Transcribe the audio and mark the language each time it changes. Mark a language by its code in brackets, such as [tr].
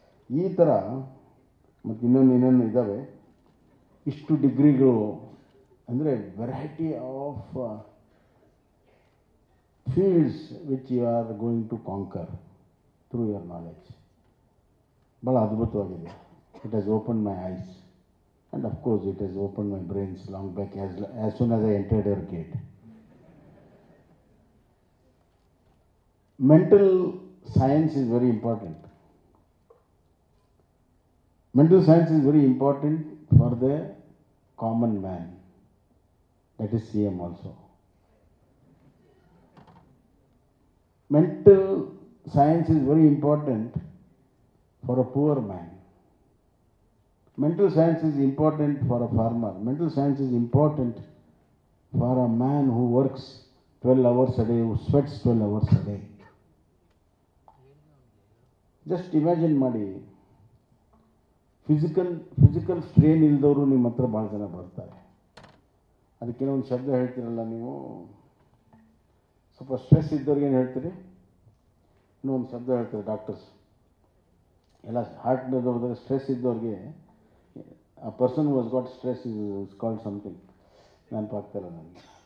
[kn] ಈ ಥರ ಮತ್ತು ಇನ್ನೊಂದು ಇದ್ದಾವೆ. ಇಷ್ಟು ಡಿಗ್ರಿಗಳು ಅಂದರೆ [en] Variety of fields which you are going to conquer through your knowledge. [kn] ಭಾಳ ಅದ್ಭುತವಾಗಿದೆ. [en] It has open my eyes and of course it has open my brains long back as soon as I entered your gate. Mental science is very important. Mental science is very important for the common man. That is CM also. Mental science is very important for a poor man. Mental science is important for a farmer. Mental science is important for a man who works 12 hours a day, who sweats 12 hours a day. Just imagine [kn] ಮಾಡಿ, physical strain ಇಲ್ದವರು ನಿಮ್ಮ ಹತ್ರ ಭಾಳ ಜನ ಬರ್ತಾರೆ. ಅದಕ್ಕೇನೋ ಒಂದು ಶಬ್ದ ಹೇಳ್ತೀರಲ್ಲ ನೀವು, ಸ್ವಲ್ಪ ಸ್ಟ್ರೆಸ್ ಇದ್ದವ್ರಿಗೆ ಏನು ಹೇಳ್ತೀರಿ? ಇನ್ನೂ ಒಂದು ಶಬ್ದ ಹೇಳ್ತಾರೆ ಡಾಕ್ಟರ್ಸ್ ಎಲ್ಲ. ಹಾರ್ಟ್ನದವ್ರದಾಗ ಸ್ಟ್ರೆಸ್ ಇದ್ದವ್ರಿಗೆ, [en] a person was got stress is called something, [kn] ನೆನಪಾಗ್ತಾಯಿಲ್ಲ ನನಗೆ.